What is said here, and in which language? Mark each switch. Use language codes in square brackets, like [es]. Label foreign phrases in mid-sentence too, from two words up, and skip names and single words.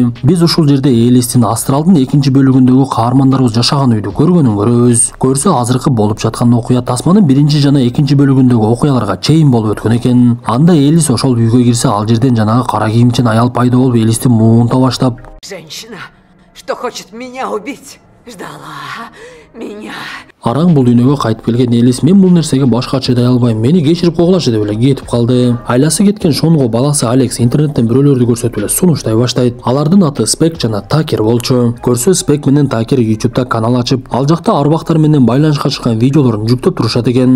[ky] Биз ушул жерде Элистин астралдын экинчи бөлүгүндөгү каармандарыбыз жашаган үйдү көргөнүн көрөбүз. Көрсө, азыркы болуп жаткан окуя тасманын биринчи жана экинчи бөлүгүндөгү окуяларга чейин болуп өткөн экен. Анда Элис ошол үйгө кирсе, ал жерден жанагы кара кийимчен аял пайда болуп, Элистин муунта баштап, [ru] женщина, что хочет меня убить, ждала меня. [ky] Араң бул дүйнөгө кайтып келген Элис мен бул нерсеге башка чыдай албайм, мени кечирип койгулачы деп эле кетип калды. Айласы кеткен Шонго баласы Алекс интернеттен бирөөлөрдү көрсөтүп эле сунуштай баштайт. Алардын аты Спек жана Такер болчу. Көрсө Спек менен Такер YouTube'да канал ачып, ал жакта арбактар менен байланышка чыккан видеолорун жүктөп турушат экен.